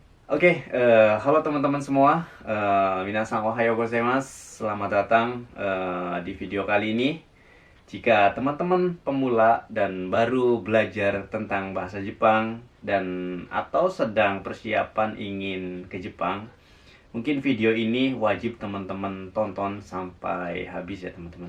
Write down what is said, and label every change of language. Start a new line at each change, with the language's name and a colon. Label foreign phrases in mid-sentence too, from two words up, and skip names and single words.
Indonesian: Halo teman-teman semua.
Japanese: 皆さんおはようございます.
Indonesian: Selamat datang di video kali ini. Jika teman-teman pemula dan baru belajar tentang bahasa Jepang dan atau sedang persiapan ingin ke Jepang, mungkin video ini wajib teman-teman tonton sampai habis ya teman-teman.